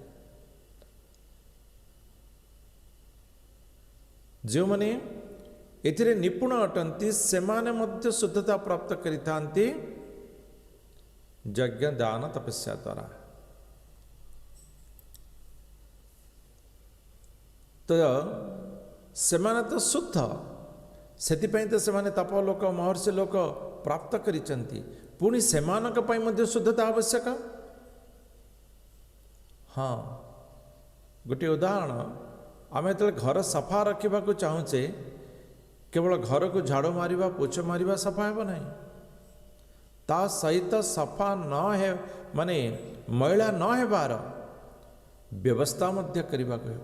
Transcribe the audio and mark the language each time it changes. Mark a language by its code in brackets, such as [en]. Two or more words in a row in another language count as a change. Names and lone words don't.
[or] ଯୋ ମାନେ ଏଥିରେ ନିପୁଣ ଅଟନ୍ତି ସେମାନେ ମଧ୍ୟ ଶୁଦ୍ଧତା ପ୍ରାପ୍ତ କରିଥାନ୍ତି ଯଜ୍ଞ ଦାନ ତପସ୍ୟା ଦ୍ୱାରା। ତ ସେମାନେ ତ ଶୁଦ୍ଧ, ସେଥିପାଇଁ ତ ସେମାନେ ତପ ଲୋକ ମହର୍ଷି ଲୋକ ପ୍ରାପ୍ତ କରିଛନ୍ତି। ପୁଣି ସେମାନଙ୍କ ପାଇଁ ମଧ୍ୟ ଶୁଦ୍ଧତା ଆବଶ୍ୟକ। ହଁ, ଗୋଟିଏ ଉଦାହରଣ, ଆମେ ଯେତେବେଳେ ଘର ସଫା ରଖିବାକୁ ଚାହୁଁଛେ, କେବଳ ଘରକୁ ଝାଡ଼ୁ ମାରିବା ପୋଛ ମାରିବା ସଫା ହେବ ନାହିଁ, ତା ସହିତ ସଫା ମାନେ ମଇଳା ନ ହେବାର ବ୍ୟବସ୍ଥା ମଧ୍ୟ କରିବାକୁ ହେବ।